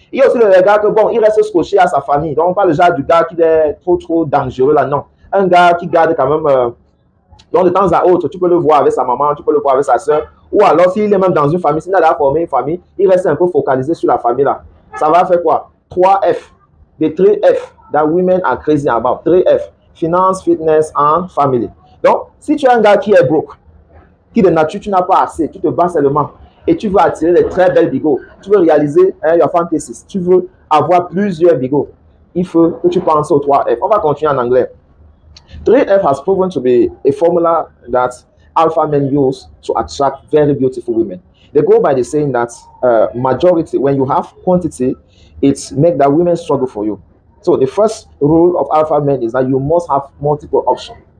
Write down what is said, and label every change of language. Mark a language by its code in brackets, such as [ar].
[fr] Il y a aussi le gars que, bon, il reste scotché à sa famille. Donc, on parle déjà du gars qui est trop dangereux là, non. Un gars qui garde quand même, donc de temps à autre, tu peux le voir avec sa maman, tu peux le voir avec sa soeur, ou alors s'il est même dans une famille, s'il a formé une famille, il reste un peu focalisé sur la famille là. Ça va faire quoi? [en] 3F, the 3F that women are crazy about. 3F, finance, fitness and family. [fr] Donc, si tu es un gars qui est broke, qui de nature tu n'as pas assez, tu te bats seulement, et tu veux attirer des très belles bigots, tu veux réaliser [en] your fantasies, [fr] tu veux avoir plusieurs bigots, il faut que tu penses aux 3F. On va continuer en anglais. [en] 3F has proven to be a formula that alpha men use to attract very beautiful women. They go by the saying that majority, when you have quantity, it makes that women struggle for you. So the first rule of alpha men is that you must have multiple options.